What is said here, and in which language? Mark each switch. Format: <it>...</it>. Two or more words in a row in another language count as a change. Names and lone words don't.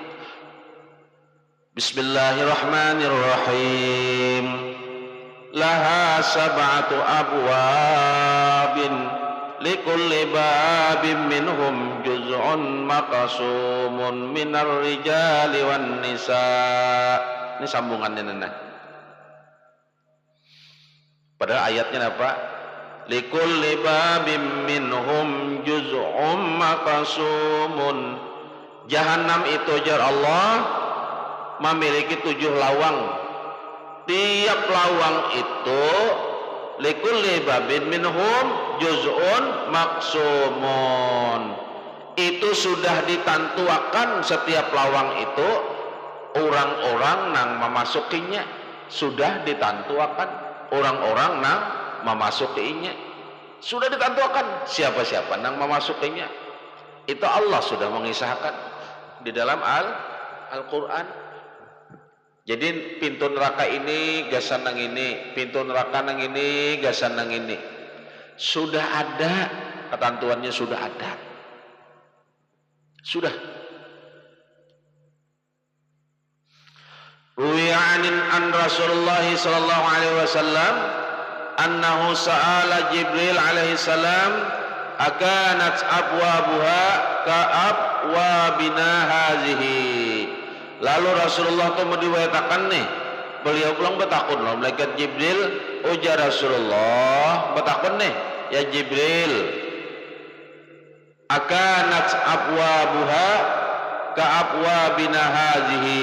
<ar>بسم الله الرحمن الرحيم. لها سبعة أبواب لكل باب منهم جزء مقسوم من الرجال والنساء.</ar> <bjn>Ini sambungannya nana. Padahal ayatnya apa?</bjn> <ar>لكل باب منهم جزء مقسوم.</ar> <bjn>Jahannam itu jar Allah memiliki 7 lawang. Tiap lawang itu</bjn> <ar>لكل باب منهم جزء مقسوم.</ar> <bjn>Itu sudah ditantuakan setiap lawang itu orang-orang nang memasukinya, sudah ditantuakan orang-orang nang memasukinya, sudah ditantuakan siapa-siapa nang memasukinya. Itu Allah sudah mengisahkan di dalam Al-Qur'an. Jadi pintu neraka ini gasan nang ini, pintu neraka nang ini gasan nang ini. Sudah ada ketentuannya, sudah ada. Sudah.</bjn> <ar>روي عن رسول الله صلى الله عليه وسلم أنه سأل جبريل عليه السلام أكانت أبوابها كأبوابنا هذه.</ar> <bjn>Lalu Rasulullah itu meriwayatkan nih, beliau pulang betakun loh malaikat Jibril, ujar Rasulullah betakun nih,</bjn> <ar>يا جبريل أكانت أبوابها كأبوابنا هذه.</ar>